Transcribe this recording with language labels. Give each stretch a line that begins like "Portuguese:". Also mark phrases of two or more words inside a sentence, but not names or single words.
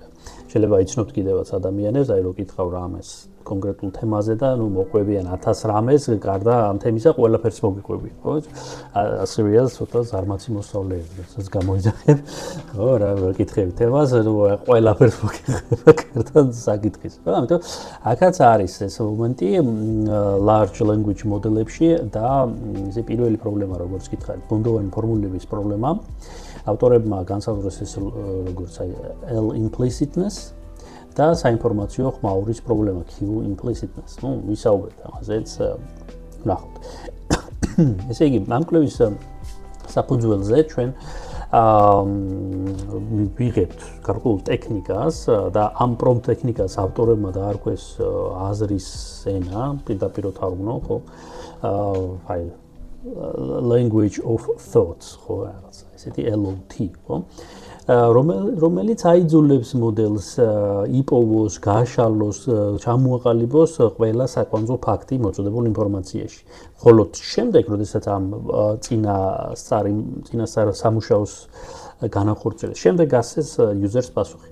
Georgian: შეიძლება იცნობთ კიდევაც ადამიანებს, აი რო კითხავ რამეს კონკრეტულ თემაზე და მოყვებიან 1000 რამეს, გარდა ამ თემისა ყველაფერს მოგიყვებიან, ხო? ასევეა ცოტა ზარმაცი მოსწავლეები, რასაც გამოიძახეთ, ხო, რა კითხები თემას, ყველაფერს მოგიყვება გარდა საკითხის, ხო? ამიტომ აქაც არის ეს მომენტი
English: large language model-
Georgian: ებში და ესე პირველი პრობლემა, როგორც გითხარით, ბუნდოვანი ფორმულირების პრობლემა. ავტორებმა განსაზღვრეს ეს როგორც აი L-implicitness და საინფორმაციო ხმაურის პრობლემა Q implicitness. ვისაუბრეთ ამაზეც ვნახოთ. ესე იგი, ამ კვლევის საფუძველზე ჩვენ ვიღებთ გარკვეულ ტექნიკას და ამ prompt ტექნიკას ავტორებმა დაარქვეს აზრის ენა, პირდაპირ თარგმნო, ხო?
English: აი language of thoughts,
Georgian: ხო, რაღაცა ესეთი LOT, ხო? რომელიც აიძულებს მოდელს იპოვოს, გაშალოს, ჩამოაყალიბოს ყველა საკვანძო ფაქტი მოწოდებულ ინფორმაციაში. ხოლო შემდეგ, როდესაც ამ წინასწარ სამუშაოს განახორციელებს, შემდეგ ასეს user-ს პასუხი.